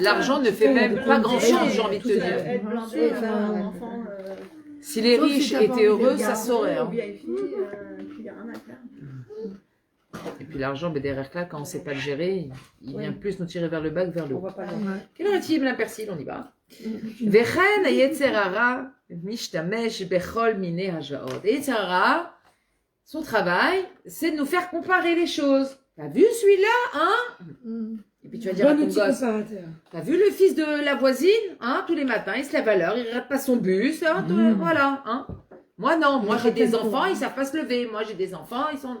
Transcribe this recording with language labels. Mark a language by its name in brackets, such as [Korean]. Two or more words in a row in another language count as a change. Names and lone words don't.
[French] L'argent ne fait même pas grand-chose, j'ai envie de te dire. Être blindé, avoir un enfant. Si les Sauf si riches t'as pas étaient envie de heureux, le ça garder, saurait. Hein. VIP, puis il n'y a rien à faire. Et puis l'argent, ben, derrière là, quand on ne sait pas le gérer, il vient plus nous tirer vers le bas que vers le On haut. voit pas Quel est le persil? On y va. [Hebrew] וכן היצר הרע משתמש בכל מיני הטעיות. [French] Et [Hebrew] יצר הרע, [French] son travail, c'est de nous faire comparer les choses. T'as vu celui-là, hein? Et puis tu vas dire à Bon ton outil gosse, comparateur. t'as vu le fils de la voisine, hein? Tous les matins, il se lève à l'heure, il rate pas son bus, hein? Voilà, hein? Moi non, moi j'ai des enfants, ils savent pas se lever. Moi j'ai des enfants, ils sont...